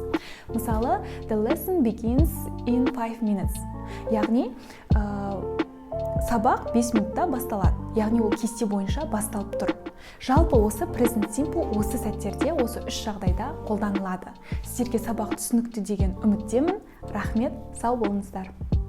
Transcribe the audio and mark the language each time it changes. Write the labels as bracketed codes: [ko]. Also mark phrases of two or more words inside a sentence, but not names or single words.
[kk] Мысалы, [en] the lesson begins in 5 minutes. [kk] Яғни, сабақ 5 минутта басталады. Яғни ол кесте бойынша басталып тұр. Жалпы осы [en] present simple [kk] осы сәттерде, осы үш жағдайда қолданылады. Сіздерге сабақ түсінікті деген үміттемін. Рахмет, сау болыңыздар.